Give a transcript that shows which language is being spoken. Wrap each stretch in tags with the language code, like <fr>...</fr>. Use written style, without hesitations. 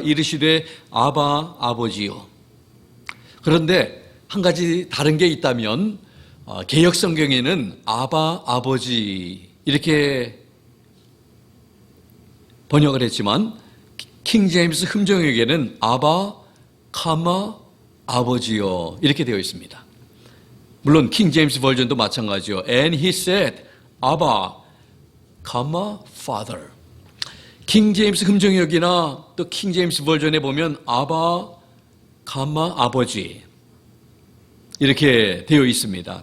<ko>이르시되 아바 아버지요. 그런데 한 가지 다른 게 있다면 개역 성경에는 아바 아버지 이렇게 번역을 했지만 킹제임스 흠정역에는 아바 카마 아버지요 이렇게 되어 있습니다. 물론 킹제임스 버전도 마찬가지요.</ko> <en>And he said, 아바, 카마, father.</en> <ko>킹제임스 흠정역이나 또 킹제임스 버전에 보면 아바, 카마, 아버지 이렇게 되어 있습니다.</ko>